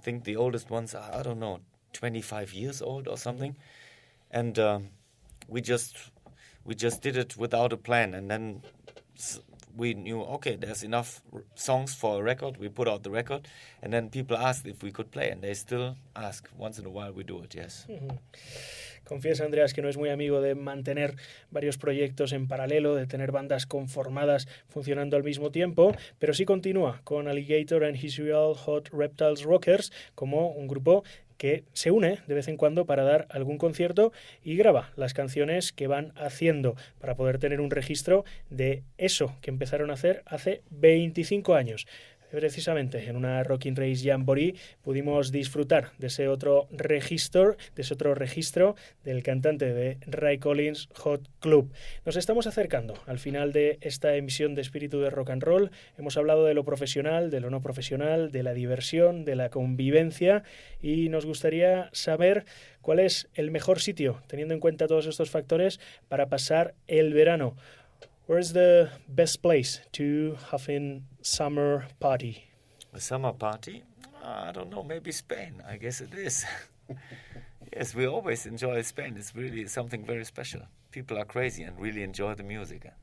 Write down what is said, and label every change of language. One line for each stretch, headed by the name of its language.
English: I think the oldest ones are 25 years old or something, and we just did it without a plan, and then we knew, okay, there's enough songs for a record. We put out the record, and then people asked if we could play, and they still ask. Once in a while we do it, yes. Mm-hmm.
Spanish: Confiesa, Andreas, que no es muy amigo de mantener varios proyectos en paralelo, de tener bandas conformadas funcionando al mismo tiempo, pero sí continúa con Alligator and His Real Hot Reptiles Rockers como un grupo que se une de vez en cuando para dar algún concierto y graba las canciones que van haciendo para poder tener un registro de eso que empezaron a hacer hace 25 años. Precisamente en una Rockin' Race Jamboree pudimos disfrutar de ese otro registro del cantante de Ray Collins Hot Club. Nos estamos acercando al final de esta emisión de Espíritu de Rock and Roll. Hemos hablado de lo profesional, de lo no profesional, de la diversión, de la convivencia y nos gustaría saber cuál es el mejor sitio, teniendo en cuenta todos estos factores, para pasar el verano.
English: Where's the best place to have a summer party? A summer party? I don't know, maybe Spain. I guess it is. Yes, we always enjoy Spain. It's really something very special. People are crazy and really enjoy the music.